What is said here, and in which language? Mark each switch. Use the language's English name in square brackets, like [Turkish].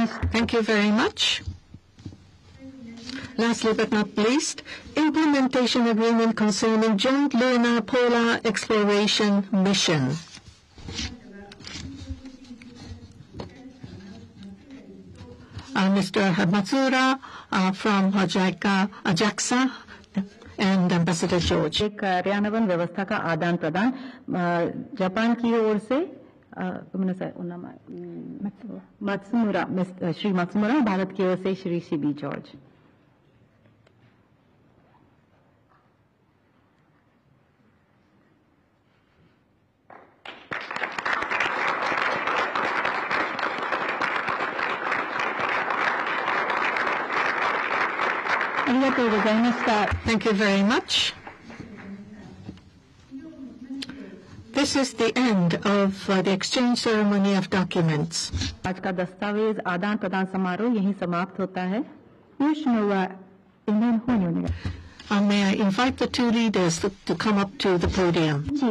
[English] Thank you very much. Lastly but not least, implementation agreement concerning joint lunar polar exploration mission. Mr. Matsura from JAXA and Ambassador George. [Hindi] कार्यान्वयन व्यवस्था का आदान प्रदान Japan की ओर से Matsumura Shri Matsumura, Bharat की ओर से Shri CB George. [English] Thank you very much. This is the end of the exchange ceremony of documents. [Hindi] आज का दस्तावेज आदान प्रदान समारोह यहीं समाप्त होता है। [English] May I invite the two leaders to come up to the podium.